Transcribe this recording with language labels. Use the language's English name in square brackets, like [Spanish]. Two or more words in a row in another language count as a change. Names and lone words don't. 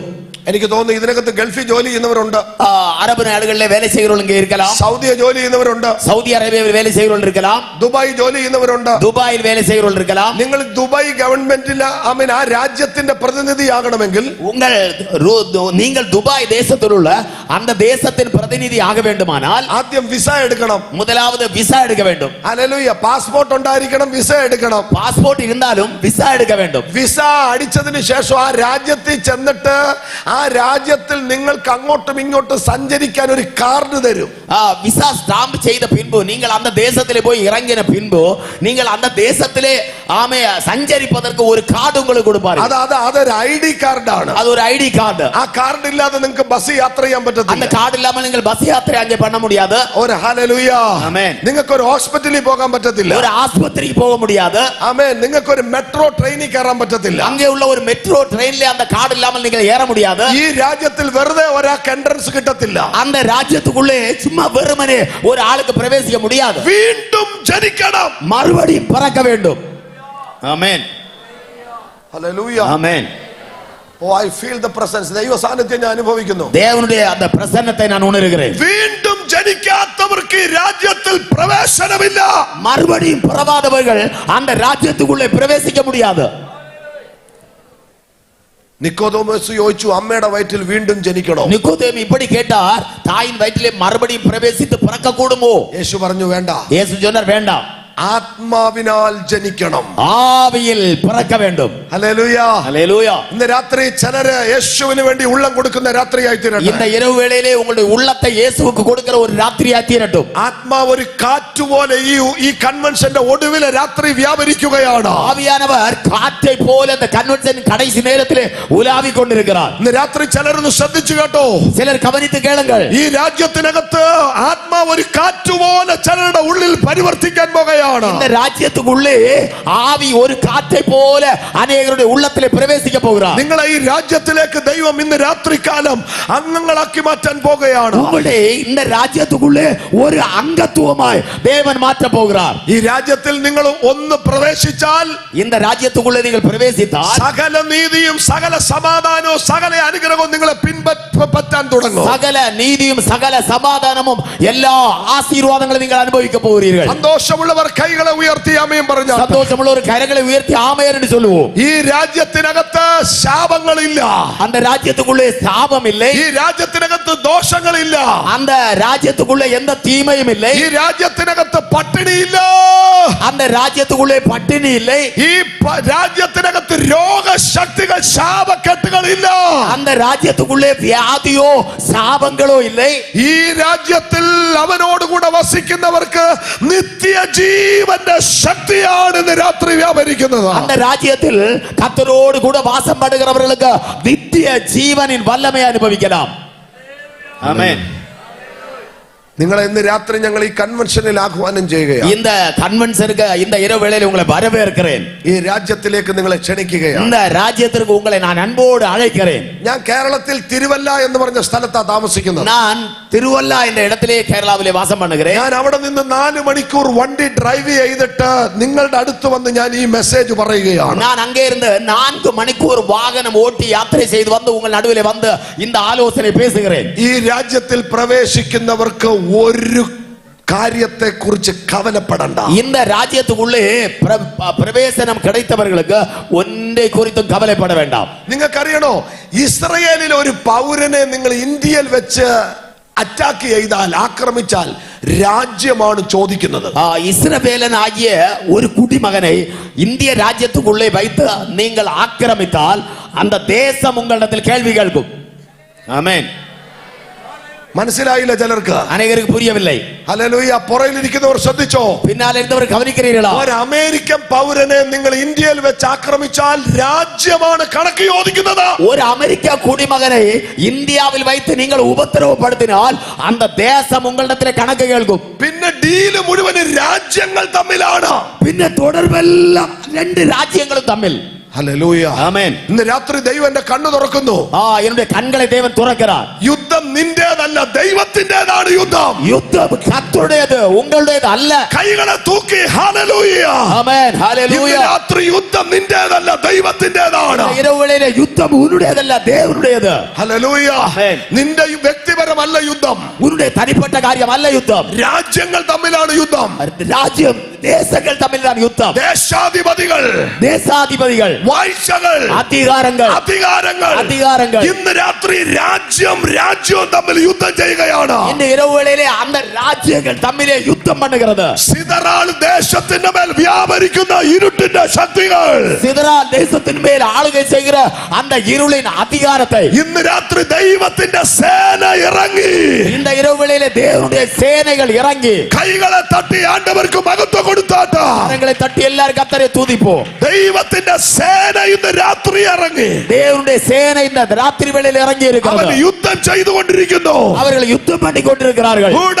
[Malayalam] എനിക്ക് തോന്നുന്നു ഇതിനകത്ത് ഗൾഫിൽ ജോലി ചെയ്യുന്നവരുണ്ട്, [Tamil] அரபு நாடுகளிலே வேலை செய்கிறவர்கள் இங்கே இருக்கலாம், [Malayalam] സൗദിയ ജോലി ചെയ്യുന്നവരുണ്ട്, [Tamil] சவுதி அரேபியாவில் வேலை செய்கிறவர்கள் இருக்கலாம், [Malayalam] ദുബായ് ജോലി ചെയ്യുന്നവരുണ്ട്, [Tamil] துபாயில் வேலை செய்கிறவர்கள் இருக்கலாம். [Malayalam] നിങ്ങൾ ദുബായ് ഗവൺമെന്റിൽ ആ രാജ്യത്തിന്റെ പ്രതിനിധിയാകണമെങ്കിൽ [Tamil] நீங்கள் துபாய் தேசத்தில் உள்ள அந்த தேசத்தின் பிரதிநிதி ஆக வேண்டுமானால் [Malayalam] ആദ്യം വിസ എടുക്കണം. [Tamil] முதலாவது விசா எடுக்க வேண்டும். [Malayalam] ഹല്ലേലൂയ. പാസ്പോർട്ട് ഉണ്ടായിരിക്കണം, വിസ എടുക്കണം. [Tamil] பாஸ்போர்ட் இருந்தாலும் விசா எடுக்க வேண்டும். [Malayalam] വിസ അടിച്ചതിന് ശേഷം ആ രാജ്യത്തിൽ ചെന്നിട്ട് ആ രാജ്യത്തിൽ നിങ്ങൾക്ക് അങ്ങോട്ടും ഇങ്ങോട്ടും സഞ്ചരിക്കാൻ ഒരു കാർഡ് തരും. [Tamil] விசா ஸ்டாம்ப் செய்த பின்பு நீங்கள் அந்த தேசத்திலே போய் இறங்கின பின்பு நீங்கள் அந்த தேசத்திலே சஞ்சரிப்பதற்கு ஒரு கார்டு உங்களுக்கு கொடுப்பார்கள். [Malayalam] അതൊരു ഐഡി കാർഡാണ്. [Tamil] அது ஒரு ஐடி கார்டு. [Malayalam] ആ കാർഡ് ഇല്ലാതെ നിങ്ങൾക്ക് ബസ് യാത്ര ചെയ്യാൻ പറ്റത്തില്ല. [Tamil] அந்த கார்டு இல்லாமல் நீங்கள் பஸ் யாத்திரை அங்கே பண்ண முடியாது. [Malayalam] ഒരു ഹല്ലേലൂയ. ആമേൻ. നിങ്ങൾക്ക് ഒരു ഹോസ്പിറ്റലിൽ പോകാൻ പറ്റത്തില്ല. [Tamil] ஒரு ஆஸ்பத்திரிக்கு போக முடியாது. [Malayalam] ആമേൻ. നിങ്ങൾക്ക് ഒരു മെട്രോ ട്രെയിനിൽ കയറാൻ പറ്റത്തില്ല. [Tamil] அங்கே உள்ள ஒரு மெட்ரோ ட்ரெயின்ல அந்த கார்டு இல்லாமல் நீங்கள் ஏற முடியாது. [Malayalam] ഈ രാജ്യത്തിൽ വെറുതെ ഒരാൾക്ക് എൻട്രൻസ് കിട്ടത്തില്ല. [Tamil] அந்த ராஜ்யத்துக்குள்ளே சும்மா வெறுமனே ஒரு ஆளுக்கு பிரவேசிக்க முடியாது. [Malayalam] വീണ്ടും ജനിക്കണം, [Tamil] மறுபடியும் பிறக்க வேண்டும். [Malayalam] ആമേൻ. ഹല്ലേലൂയ. ആമേൻ. [English] Oh, I feel the presence. [Malayalam] ദൈവ സാന്നിധ്യം ഞാൻ അനുഭവിക്കുന്നു. [Tamil] தேவனுடைய அந்த பிரசன்னத்தை நான் உணர்கிறேன். [Malayalam] വീണ്ടും ജനിക്കാത്തവർക്ക് രാജ്യത്തിൽ പ്രവേശനമില്ല. [Tamil] மறுபடியும் பிறவாதவர்கள் அந்த ராஜ்யத்துக்குள்ளே பிரவேசிக்க முடியாது. [Malayalam] നിക്കോദോമസ് ചോദിച്ചു, അമ്മയുടെ വയറ്റിൽ വീണ്ടും ജനിക്കണോ? [Tamil] நிக்கோதேமு இப்படி கேட்டார், தாயின் வயிற்றிலே மறுபடியும் பிரவேசித்து பிறக்க கூடுமோ? [Malayalam] യേശു പറഞ്ഞു വേണ്ട. [Tamil] இயேசு சொன்னார் வேண்டாம். [Malayalam] ആത്മാവിനാൽ ജനിക്കണം. [Tamil] ஆவியில் பிறக்க வேண்டும். [Malayalam] ഹല്ലേലൂയ. ഹല്ലേലൂയ. ഇന്ന് രാത്രി ചിലര് യേശുവിന് വേണ്ടി ഉള്ളം കൊടുക്കുന്ന രാത്രിയായി തീരട്ടെ. [Tamil] இந்த இரவு வேளையிலே உங்களுடைய உள்ளத்தை இயேசுவுக்கு கொடுக்கிற ஒரு ராத்திரியாய் தீரட்டும். [Malayalam] ആത്മാവ് ഒരു കാറ്റുപോലെ ഈ കൺവെൻഷന്റെ ഒടുവിലെ രാത്രി വ്യാപരിക്കുകയാണ്. [Tamil] ஆவியானவர் காற்றை போல அந்த கன்வென்ஷன் கடைசி நேரத்திலே உலாவிக் கொண்டிருக்கிறார். [Malayalam] ഇന്ന് രാത്രി ചിലരൊന്ന് ശ്രദ്ധിച്ചു കേട്ടോ. [Tamil] சிலர் கவனித்து கேளுங்கள். [Malayalam] ഈ രാജ്യത്തിനകത്ത് ആത്മാവ് ഒരു കാറ്റുപോലെ ചിലരുടെ ഉള്ളിൽ പരിവർത്തിക്കാൻ പോകുകയാണ്. [Tamil] இந்த ராஜ்யத்துக்குள்ளே ஆவி ஒரு காற்றை போல அநேகருடைய உள்ளத்திலே பிரவேசிக்க போகிறார். [Malayalam] നിങ്ങളെ ഈ രാജ്യത്തിലേക്ക് ദൈവം ഇന്ന് രാത്രികാലം അംഗങ്ങളാക്കി മാറ്റാൻ പോകുകയാണ്. [Tamil] உங்களுடைய இந்த ராஜ்யத்துக்குள்ளே ஒரு அங்கத்துவமாய் தேவன் மாற்ற போகிறார். [Malayalam] ഈ രാജ്യത്തിൽ നിങ്ങൾ ഒന്ന് പ്രവേശിച്ചാൽ, [Tamil] இந்த ராஜ்யத்துக்குள்ளே நீங்கள் பிரவேசித்தால் [Malayalam] സകല നീതിയും സകല സമാധാനവും സകല അനുഗ്രഹവും നിങ്ങളെ പിൻപറ്റാൻ തുടങ്ങും. [Tamil] சகல நீதியும் சகல சமாதானமும் எல்லா ஆசீர்வாதங்களும் நீங்கள் அனுபவிக்க போகிறீர்கள். [Malayalam] സന്തോഷമുള്ളവർ കൈകളെ ഉയർത്തി ആമേൻ പറഞ്ഞു. [Tamil] சந்தோஷமுள்ள ஒரு கரங்களை உயர்த்தி ஆமென் என்று சொல்லுவோம். [Malayalam] ഈ രാജ്യത്തിനകത്ത് ശാപങ്ങളില്ല. [Tamil] அந்த ராஜ்யத்துக்குள்ளே சாபம் இல்லை. [Malayalam] ഈ രാജ്യത്തിനകത്ത് ദോഷങ്ങളില്ല. [Tamil] அந்த ராஜ்யத்துக்குள்ளே எந்த தீமையும் இல்லை. [Malayalam] ഈ രാജ്യത്തിനകത്ത് പട്ടിണിയില്ല. [Tamil] அந்த ராஜ்யத்துக்குள்ளே பட்டினி இல்லை. [Malayalam] ഈ രാജ്യത്തിനകത്ത് രോഗശക്തികൾ ശാപക്കെട്ടുകളില്ല. [Tamil] அந்த ராஜ்யத்துக்குள்ளே வியாதியோ சாபங்களோ இல்லை. [Malayalam] ഈ രാജ്യത്തിൽ അവനോടുകൂടെ വസിക്കുന്നവർക്ക് നിത്യജീവന്റെ ശക്തിയാണ് ഇന്ന് രാത്രി വ്യാപരിക്കുന്നത്. [Tamil] அந்த ராஜ்யத்தில் கர்த்தரோடு கூட வாசம் பண்ணுகிறவர்களுக்கு நித்திய ஜீவனின் வல்லமை அனுபவிக்கலாம். ஆமென். [Malayalam] നിങ്ങളെ ഇന്ന് രാത്രി ഞങ്ങൾ ഈ കൺവെൻഷനിൽ ആഹ്വാനം ചെയ്യുകയാണ്. [Tamil] இந்த கன்வென்ஷனுக்கு இந்த இரவு வேளையில் உங்களை வரவேற்கிறேன். [Malayalam] ഈ രാജ്യത്തിലേക്ക് നിങ്ങളെ ക്ഷണിക്കുകയാണ്. [Tamil] இந்த ராஜ்யத்திற்கு உங்களை நான் அன்போடு அழைக்கிறேன். [Malayalam] ഞാൻ കേരളത്തിൽ തിരുവല്ല എന്ന് പറഞ്ഞ സ്ഥലത്താ താമസിക്കുന്നത്. [Tamil] நான் திருவல்லா என்ற இடத்திலே கேரளாவிலே வாசம் பண்ணுகிறேன். [Malayalam] ഞാൻ അവിടെ നിന്ന് 4 മണിക്കൂർ വണ്ടി ഡ്രൈവ് ചെയ്തിട്ട് നിങ്ങളുടെ അടുത്ത് വന്ന് ഞാൻ ഈ മെസ്സേജ് പറയുകയാണ്. [Tamil] நான் அங்கே இருந்து 4 மணிக்கூர் வாகனம் ஓட்டி யாத்திரை செய்து வந்து உங்கள் நடுவிலே வந்து இந்த ஆலோசனை பேசுகிறேன். [Malayalam] ഈ രാജ്യത്തിൽ പ്രവേശിക്കുന്നവർക്ക് ഒരു കാര്യത്തെ കുറിച്ച് കവലപ്പെടണ്ട. [Tamil] இந்த ராஜ்யத்துக்குள்ளே பிரவேசனம் கிடைத்தவர்களுக்கு ஒன்றை குறித்தும் கவலைப்பட வேண்டாம். [Malayalam] നിങ്ങൾക്കറിയണോ, ഇസ്രയേലിലെ ഒരു പൗരനെ നിങ്ങൾ ഇന്ത്യയിൽ വെച്ച് അറ്റാക്ക് ചെയ്താൽ, ആക്രമിച്ചാൽ രാജ്യമാണ് ചോദിക്കുന്നത്. [Tamil] இஸ்ரவேலன் ஆகிய ஒரு குடிமகனை இந்திய ராஜ்யத்துக்குள்ளே வைத்து நீங்கள் ஆக்கிரமித்தால் அந்த தேசம் உங்களிடத்தில் கேள்வி கேட்கும். ஆமென். [Malayalam] മനസ്സിലായില്ല ചിലർക്ക്, [Tamil] அநேகருக்கு புரியவில்லை. [Malayalam] ഹല്ലേലൂയ. പുറയിലിരിക്കുന്നവർ ശ്രദ്ധിച്ചോ, [Tamil] பின்னால் இருந்தவர் கவனிக்கிறீர்களா? [Malayalam] ഒരു അമേരിക്കൻ പൗരനെ നിങ്ങൾ ഇന്ത്യയിൽ വെച്ച് ആക്രമിച്ചാൽ രാജ്യമാണ് കണക്ക് ചോദിക്കുന്നത്. [Tamil] ஒரு அமெரிக்க குடிமகனை இந்தியாவில் வைத்து நீங்கள் உபத்திரவப்படுத்தினால் அந்த தேசம் உங்களிடத்திலே கணக்கு கேட்கும். [Malayalam] പിന്നെ ഡീല് മുഴുവൻ രാജ്യങ്ങൾ തമ്മിലാണ്. [Tamil] പിന്നെ தொடர்பெல்லாம் 2 ராஜ்யங்களும் தம்மில். [Malayalam] ഹല്ലേലൂയ. ആമേൻ. ഇന്ന് രാത്രി ദൈവം എന്റെ കണ്ണ് തുറക്കുന്നു. [Tamil] என்னுடைய கண்களை தேவன் തുറக்கிறார். [Malayalam] യുദ്ധം നിന്റേതല്ല, ദൈവത്തിന്റേതാണ് യുദ്ധം. [Tamil] யுத்தம் கர்த்தருடையது, உங்களுடையது அல்ல. [Malayalam] കൈകളെ തൂക്കി ഹല്ലേലൂയ. [Tamil] ஆமென். ஹalleluya. [Malayalam] ഇന്ന് രാത്രി യുദ്ധം നിന്റേതല്ല, ദൈവത്തിന്റേതാണ്. [Tamil] இரவு வேளையிலே யுத்தம் உன்னுடையதல்ல, தேவனுடையது. [Malayalam] ഹല്ലേലൂയ. ആമേൻ. നിന്റെ വ്യക്തിപരമല്ല യുദ്ധം, [Tamil] உன்னுடைய தனிப்பட்ட காரியம் அல்ல யுத்தம். [Malayalam] രാജ്യങ്ങൾ തമ്മിലാണ് യുദ്ധം. [Tamil] ராஜ்யம் தேசங்கள் தம்மில்தான் யுத்தம். [Malayalam] ദേശാധിപതികൾ, [Tamil] தேசாதிபதிகள், [Malayalam] വാഴ്ചകൾ, [Tamil] அதிகாரங்கள் [Malayalam] ഇന്ന് രാത്രി രാജ്യവും തമ്മിൽ യുദ്ധം ചെയ്യുകയാണ്. [Tamil] இந்த இரவு வேளையிலே அந்த ராஜ்யங்கள் தம்மிலே யுத்தம் பண்ணுகிறது. [Malayalam] സിദറാൾ ദേശത്തിന്റെ മേൽ വ്യാപരിക്കുന്ന ഇരുട്ടിന്റെ ശക്തികൾ, [Tamil] சிதறால் தேசத்தின் மேல் ஆளுகை செய்கிற அந்த இருளின் அதிகாரத்தை [Malayalam] ഇന്ന് രാത്രി ദൈവത്തിന്റെ സേന ഇറങ്ങി, [Tamil] இந்த இரவு வேளையிலே தேவனுடைய சேனைகள் இறங்கி [Malayalam] കൈകളെ തട്ടി ആണ്ടവർക്ക് മഹത്വം കൊടുത്താട്ട് [Tamil] கரங்களை தட்டி எல்லாரும் கர்த்தரை துதிப்போம். [Malayalam] ദൈവത്തിന്റെ സേന ഇന്ന് രാത്രി ഇറങ്ങി, [Tamil] தேவனுடைய சேனை இந்த ராத்திரி வேளையில் இறங்கி [Malayalam] അവർ [Tamil] இருக்கிறது. [Malayalam] യുദ്ധം ചെയ്തുകൊണ്ടിരിക്കുന്നു. [Tamil] அவர்கள் யுத்தம் பண்ணி கொண்டிருக்கிறார்கள்.